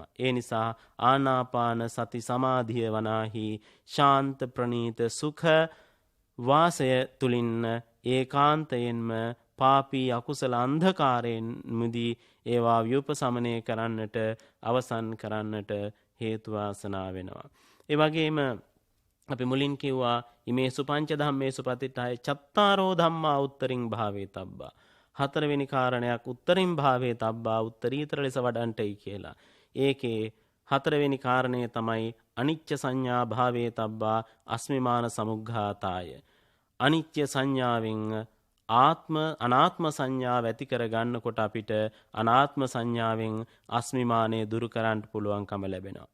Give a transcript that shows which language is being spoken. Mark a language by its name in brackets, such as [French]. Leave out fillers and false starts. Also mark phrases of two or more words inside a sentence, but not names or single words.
[Sinhala] ඒ නිසා ආනාපාන සති සමාධිය වනාහි ශාන්ත ප්‍රනීත සුඛ වාසය තුලින් ඒකාන්තයෙන්ම පාපී අකුසල අන්ධකාරයෙන් මුදී ඒවා ව්‍යූපසමනය කරන්නට අවසන් කරන්නට හේතු වාසනා වෙනවා. ඒ වගේම අපි මුලින් කිව්වා [Pali] ඉමේසු පංච ධම්මේසු පතිට්ඨාය චත්තාරෝ ධම්මා උත්තරින් භාවේ තබ්බා. [Sinhala] හතරවෙනි කාරණයක් [Pali] උත්තරින් භාවේ තබ්බා [Sinhala] උත්තරීතර ලෙස වඩන්ටයි කියලා. ඒකේ හතරවෙනි කාරණය තමයි [Pali] අනිච්ච සංඥා භාවේ තබ්බා අස්මිමාන සමුග්ඝාතාය. [Sinhala] අනිත්‍ය සංඥාවෙන් අනාත්ම සංඥාව ඇති කර ගන්නකොට අපිට අනාත්ම සංඥාවෙන් අස්මිමානය දුරු කරන්න පුළුවන්කම ලැබෙනවා.